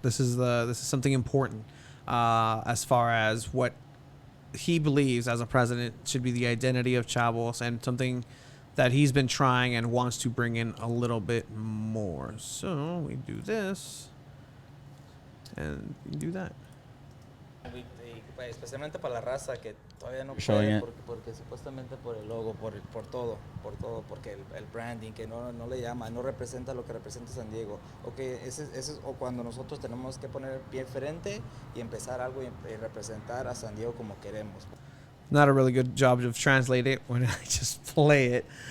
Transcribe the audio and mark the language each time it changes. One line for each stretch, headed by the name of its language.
English: This is something important as far as what he believes as a president should be the identity of Chavos, and something that he's been trying and wants to bring in a little bit more. So we do this and we do that.
Spanish: Especialmente para la raza que todavía no
English: Showing
Spanish: puede porque supuestamente por el logo, por todo, porque el branding que no le llama, no representa lo que representa San Diego. Ese es o cuando nosotros tenemos que poner pie frente y empezar algo y representar a San Diego como queremos.
English: Not a really good job of translating it when I just play it.